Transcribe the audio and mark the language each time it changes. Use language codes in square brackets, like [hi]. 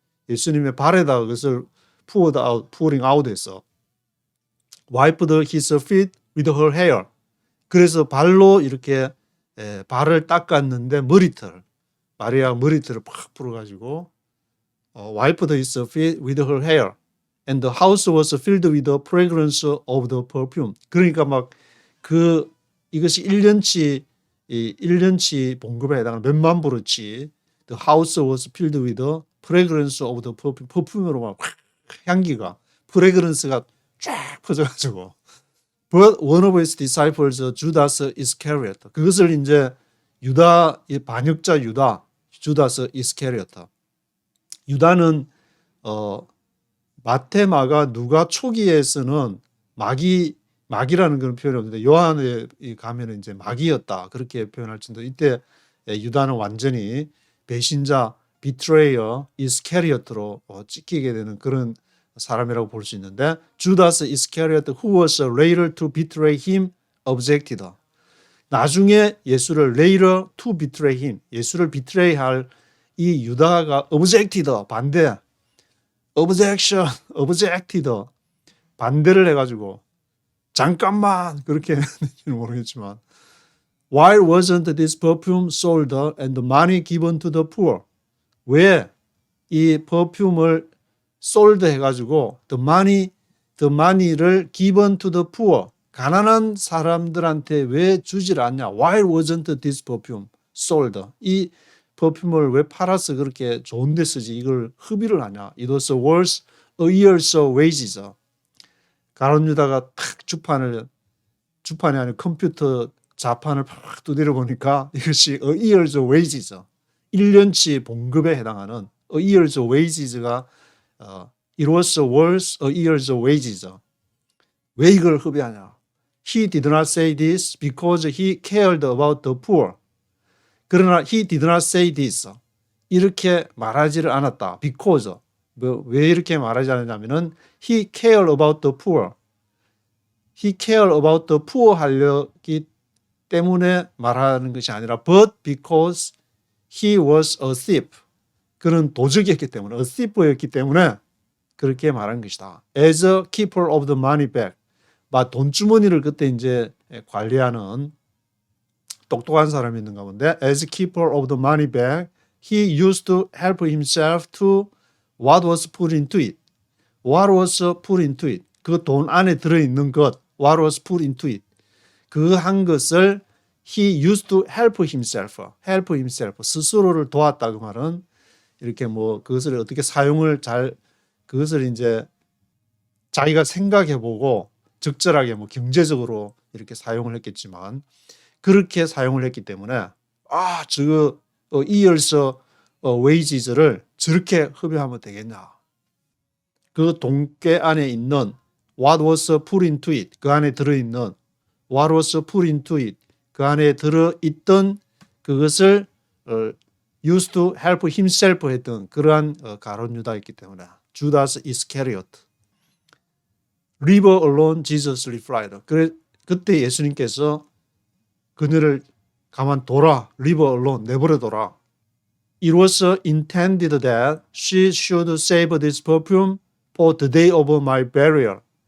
[ko] 예수님의 발에다가 그것을 [en] pouring out [ko] 했어. [en] wiped his feet with her hair. [ko] 그래서 발로 이렇게 발을 닦았는데 마리아 머리털을 팍 풀어가지고 [en] wiped his feet with her hair. And the house was filled with the fragrance of the perfume. [ko] 그러니까 막 이것이 1년치 봉급에 해당하는 몇만 불어치. [en] The house was filled with the fragrance of the perfume. [ko] 퍼퓸으로 막 향기가, 프레그런스가 쫙 퍼져가지고. [en] But one of his disciples, Judas Iscariot. [ko] 그것을 이제 반역자 주다스 이스케리오트. 유다는 마태, 마가, 누가 초기에서는 마귀라는 그런 표현이 없는데 요한에 가면은 이제 마귀였다 그렇게 표현할 정도. 이때 유다는 완전히 배신자, 비트레이어, 이스케리오트로 찍히게 되는 그런 사람이라고 볼 수 있는데 주다스 이스케리오트 [en] who was later to betray him objected. [ko] 나중에 예수를 [en] later to betray him, [ko] 예수를 비트레이할 이 유다가 [en] objected, [ko] 반대, objected, 반대를 해가지고 잠깐만 그렇게 했는지는 모르겠지만 [en] why wasn't this perfume sold and the money given to the poor? [ko] 왜 이 퍼퓸을 sold 해가지고 the money를 [en] given to the poor, [ko] 가난한 사람들한테 왜 주질 않냐? [en] Why wasn't this perfume sold? [ko] 이 퍼퓸을 왜 팔아서 그렇게 좋은 데 쓰지? 이걸 흡입을 하냐? [en] It was worth a year's wages. [ko] 가룟 유다가 탁 주판이 아니라 컴퓨터 자판을 팍 두드려 보니까 이것이 [en] a year's wages, [ko] 1년치 봉급에 해당하는 a year's wages가 [en] it was worth a year's wages. [ko] 왜 이걸 흡입하냐? [en] He did not say this because he cared about the poor. [ko] 그러나 [en] he did not say this. [ko] 이렇게 말하지를 않았다. [en] because. [ko] 왜 이렇게 말하지 않았냐면은 [en] he cared about the poor. he cared about the poor [ko] 하려기 때문에 말하는 것이 아니라 [en] but because he was a thief. [ko] 그는 도적이었기 때문에, a thief였기 때문에 그렇게 말한 것이다. [en] As a keeper of the money bag. [ko] 돈주머니를 그때 이제 관리하는 똑똑한 사람이 있는가 본데, [en] as keeper of the money bag, he used to help himself to what was put into it. What was put into it. [ko] 그 돈 안에 들어있는 것, [en] what was put into it. [ko] 그 한 것을 [en] he used to help himself. [ko] 스스로를 도왔다 그 말은 이렇게 그것을 어떻게 사용을 그것을 이제 자기가 생각해보고 적절하게 경제적으로 이렇게 사용을 했겠지만 그렇게 사용을 했기 때문에 저거 years wages를 저렇게 흡입하면 되겠냐. 그 돈깨 안에 있는 [en] what was put into it, [ko] 그 안에 들어있는 what was put into it, 그 안에 들어있던 그것을 [en] used to help himself [ko] 했던 그러한 가룟 유다였기 때문에 주다스 이스케리오트. [en] Leave alone, Jesus replied. [ko] 그때 예수님께서 그녀를 가만둬라, [en] leave alone, [ko] 내버려둬라. [en] It was intended that she should save this perfume for the day of my burial.